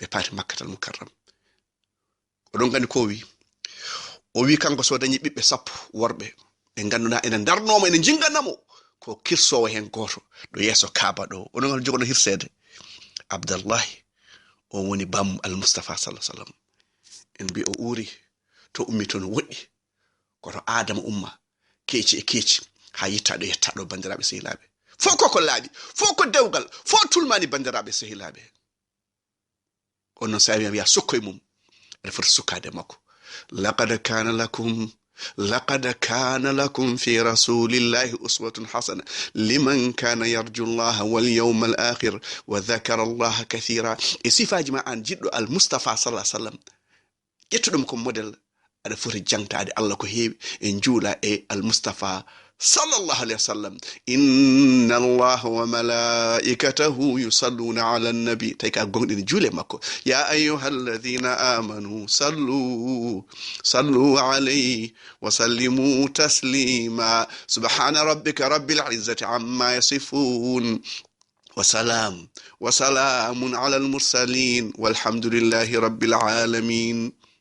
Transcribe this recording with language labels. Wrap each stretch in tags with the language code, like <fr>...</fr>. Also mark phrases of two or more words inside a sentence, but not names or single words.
<ff>paati Makkatal Mukarram oɗon gandi ko o wi kanko so dañi ɓiɓɓe 10 worɓe ɓe ngannduɗa ene darnomo ene jinganamo ko kirsowo hen goto ɗo yeeso Kaaba ɗo onon hal jogono hirsede Abdallahi o woni bam al-Mustafa</ff> <ar>صلى الله عليه وسلم</ar> <ff>en mbi o uri to ummi to no woɗɗi koto Adama umma keeci e keeci ha yittaɗo yettaɗo bandiraɓe sehilaɓe fof koko laaɓi fof ko dewgal fof tulmani bandiraɓe sehilaɓe on noon sa wiya sukkoye mum aɗa foti sukkade makko</ff> <ar>لقد كان لكم في رسول الله أسوة حسنة لمن كان يرجو الله واليوم الآخر وذكر الله كثيرا</ar> <ff>صفاji ma an jiddo al Mustafa</ff> <ar>صلى الله عليه وسلم</ar> <ff>yettudum ko model ada foti jangtaade Allah ko heewi en juula e al Mustafa</ff> <ar>صلى الله عليه وسلم. إن الله وملائكته يصلون على النبي.</ar> <ff>Tawi ka gonɗini juule makko.</ff> <ar>يا أيها الذين آمنوا صلوا عليه وسلموا تسليما. سبحان ربك رب العزة عما يصفون. وسلام على المرسلين والحمد لله رب العالمين.</ar>